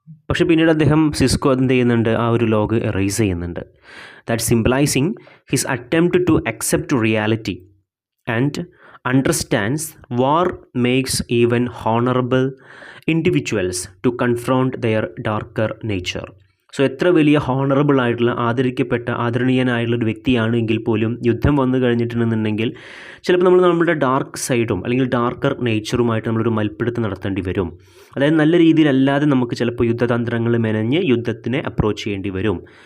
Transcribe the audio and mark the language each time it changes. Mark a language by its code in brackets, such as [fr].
[ml] പക്ഷേ പിന്നീട് സിസ്കോ എന്ത് ചെയ്യുന്നുണ്ട്, ആ ഒരു ലോഗ് എറേസ് ചെയ്യുന്നുണ്ട്. [en] That symbolising his attempt to accept reality and understands war makes even honorable individuals to confront their darker nature. [ml] So എത്ര വലിയ ഹോണറബിൾ ആയിട്ടുള്ള ആദരണീയനായിട്ടുള്ള ഒരു വ്യക്തിയാണ് എങ്കിൽ പോലും യുദ്ധം വന്നു കഴിഞ്ഞിട്ടുണ്ടെന്നുണ്ടെങ്കിൽ ചിലപ്പോൾ നമ്മുടെ ഡാർക്ക് സൈഡും അല്ലെങ്കിൽ ഡാർക്കർ നേച്ചറുമായിട്ട് നമ്മളൊരു മൽപ്പിടുത്തം നടത്തേണ്ടി വരും. അതായത് നല്ല രീതിയിലല്ലാതെ നമുക്ക് ചിലപ്പോൾ യുദ്ധതന്ത്രങ്ങൾ മെനഞ്ഞ് യുദ്ധത്തിനെ അപ്രോച്ച് ചെയ്യേണ്ടി വരും.